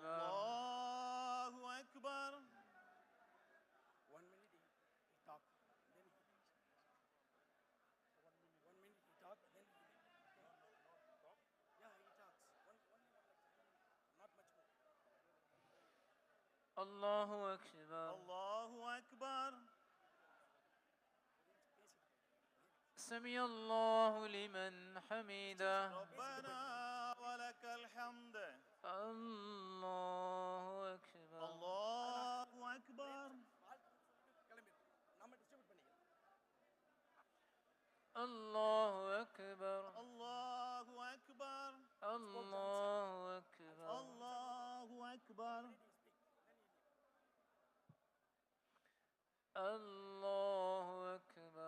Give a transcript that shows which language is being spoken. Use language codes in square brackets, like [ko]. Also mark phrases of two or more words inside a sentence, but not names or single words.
[ar] الله أكبر. [en] 1 minute he talk, then he 1 minute he talk, then he yeah, he talks. One minute, not much more. [ar] الله أكبر. الله أكبر. سمع الله لمن حمده. ربنا ولك الحمد. الله أكبر. الله أكبر. [ta] கிளம்பி நம்ம டிஸ்ட்ரிபியூட் பண்ணிக்கலாம். [ar] الله أكبر. الله أكبر. الله أكبر. الله أكبر. الله أكبر.